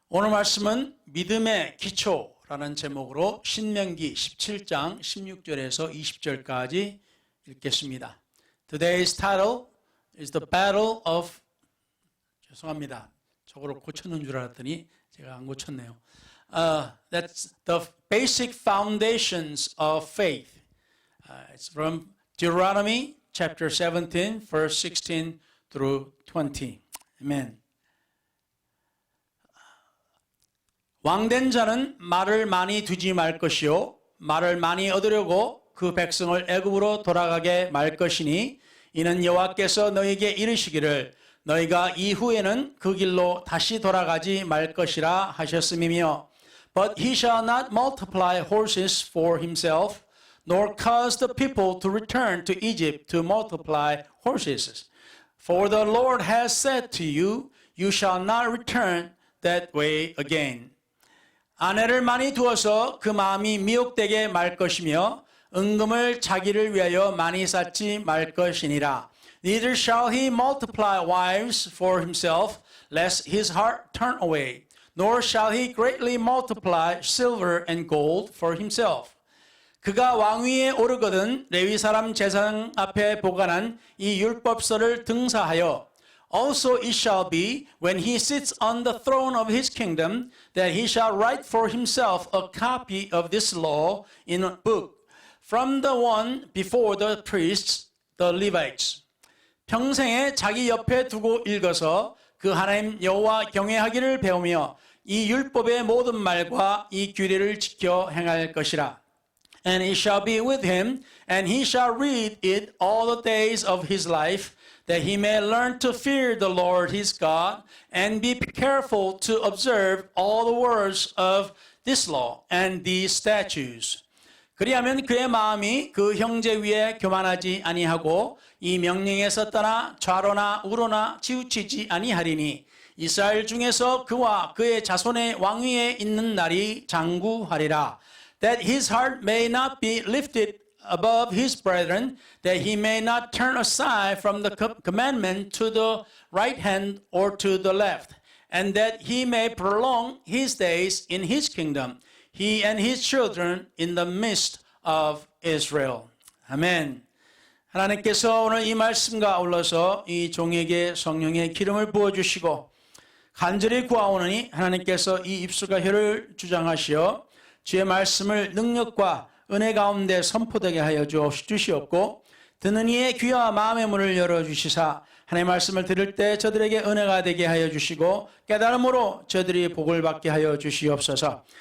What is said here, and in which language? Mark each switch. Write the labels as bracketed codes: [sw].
[ko] 오늘 말씀은 믿음의 기초라는 제목으로 신명기 17장 16절에서 20절까지 읽겠습니다. [en] Today's title is the battle of [ko] 죄송합니다. 저거를 고쳤는 줄 알았더니 제가 안 고쳤네요. [en] That's the basic foundations of faith. It's from Deuteronomy chapter 17, verse 16 through 20. Amen. [ko] 왕된 자는 말을 많이 두지 말 것이요 말을 많이 얻으려고 그 백성을 애굽으로 돌아가게 말 것이니 이는 여호와께서 너희에게 이르시기를 너희가 이후에는 그 길로 다시 돌아가지 말 것이라 하셨음이며 [en] But he shall not multiply horses for himself nor cause the people to return to Egypt to multiply horses. For the Lord has said to you, you shall not return that way again. [ko] 아내를 많이 두어서 그 마음이 미혹되게 말 것이며 은금을 자기를 위하여 많이 쌓지 말 것이니라. [en] Neither shall he multiply wives for himself, lest his heart turn away, nor shall he greatly multiply silver and gold for himself. [ko] 그가 왕위에 오르거든 레위 사람 제사장 앞에 보관한 이 율법서를 등사하여 [en] Also it shall be, when he sits on the throne of his kingdom, that he shall write for himself a copy of this law in a book, from the one before the priests, the Levites. [ko] 평생에 자기 옆에 두고 읽어서 그 하나님 여호와 경외하기를 배우며 이 율법의 모든 말과 이 규례를 지켜 행할 것이라. [en] And it shall be with him, and he shall read it all the days of his life, that he may learn to fear the Lord his God, and be careful to observe all the words of this law and these statutes. [ko] 그리하면 그의 마음이 그 형제 위에 교만하지 아니하고 이 명령에서 떠나 좌로나 우로나 치우치지 아니하리니 이스라엘 중에서 그와 그의 자손의 왕위에 있는 날이 장구하리라. [en] That his heart may not be lifted above his brethren, that he may not turn aside from the commandment to the right hand or to the left, and that he may prolong his days in his kingdom, he and his children in the midst of Israel. [ko] 아멘. 하나님께서 오늘 이 말씀과 아울러서 이 종에게 성령의 기름을 부어주시고 간절히 구하오느니 하나님께서 이 입술과 혀를 주장하시어 주의 말씀을 능력과 은혜 가운데 선포되게 하여 주시옵고 듣는 이의 귀와 마음의 문을 열어주시사 하나님의 말씀을 들을 때 저들에게 은혜가 되게 하여 주시고 깨달음으로 저들이 복을 받게 하여 주시옵소서.